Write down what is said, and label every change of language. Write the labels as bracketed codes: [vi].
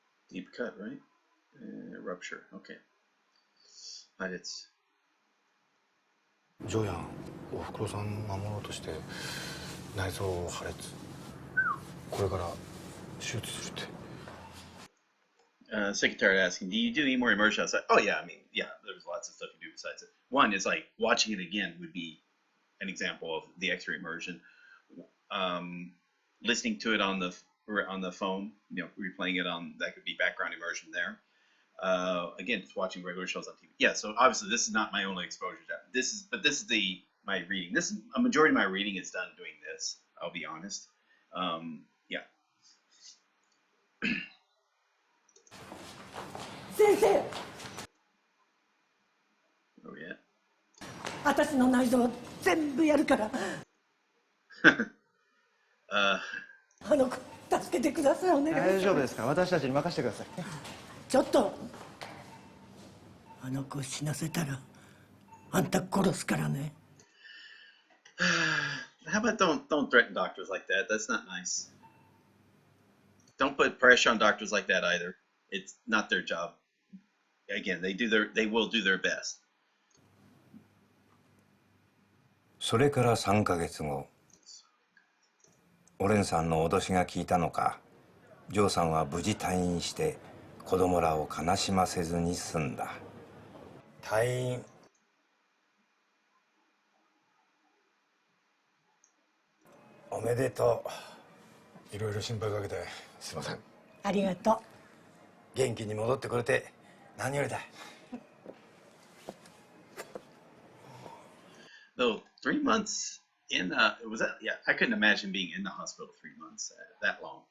[en] Deep cut, right? Rupture. Okay. But it's [ja] ジョーヤンおふくろさん守ろうとして内臓破裂。これから手術するって。 [en] Secretary asking, do you do any more immersion outside? Oh yeah, I mean, yeah, there's lots of stuff you do besides it. One is like watching it again would be an example of the extra immersion. Listening to it on the phone, replaying it on, that could be background immersion there. Again, just watching regular shows on TV. Yeah, so obviously this is not my only exposure to that. This is my reading. This is a majority of my reading is done doing this. I'll be honest. Yeah. [ja] 先生、 [en] Oh yeah. [ja] 私の内臓全部やるから。あの子助けてください、お願いします。大丈夫ですから、私たちに任せてください。ちょっと、あの子死なせたらあんた殺すからね。 [en] How about don't threaten doctors like that? That's not nice. Don't put pressure on doctors like that either. It's not their job. Again, they will do their best. [ja] それから3ヶ月後、オレンさんの脅しが効いたのか、ジョーさんは無事退院して子供らを悲しませずに済んだ。退院。おめでとう。いろいろ心配かけてすいません。ありがとう。元気に戻ってくれて何よりだ。 [en] Though 3 months in was that? Yeah, I couldn't imagine being in the hospital 3 months that long.